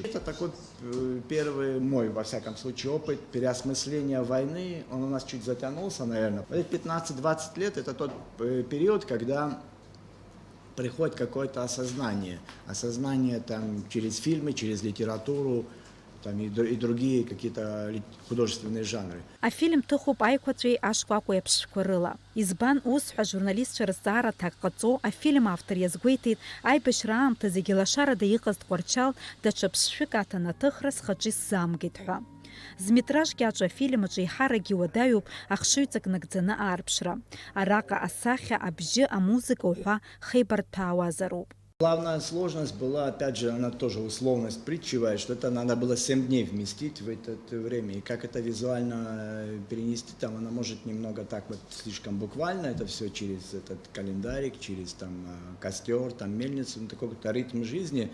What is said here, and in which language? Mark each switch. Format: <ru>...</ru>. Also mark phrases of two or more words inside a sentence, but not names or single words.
<ru>Это такой первый мой, во всяком случае, опыт переосмысления войны. Он у нас чуть затянулся, наверное. 15-20 лет – это тот период, когда приходит какое-то осознание. Осознание через фильмы, через литературу, и другие какие-то художественные жанры.</ru> <ab>Афильм ҭыхуп аиқәаҵәеи ашкәакәеи аԥшшәқәа рыла. Избан ус ҳәа журналистцәа рызҵаара аҭак ҟаҵо афильм автор иазгәеиҭеит аибашьра аамҭа зегьы лашарада иҟаз Тҟәарчал даҽа ԥшшәык аҭанаҭыхра схаҿы исзаамгеит ҳәа. Зметражки аҿы афильм аҿы еиҳарак иуадаҩуп ахшыҩҵак нагӡаны аарԥшра. Араҟа асахьа, абжьы, амузыка уҳәа хеибарҭәаауазароуп.</ab> <ru>Главная сложность была, опять же, она тоже условность притчевая, что это надо было 7 дней вместить в это время. И как это визуально перенести, она может немного так слишком буквально, это все через этот календарик, через костер, мельницу, такой какой-то ритм жизни.</ru>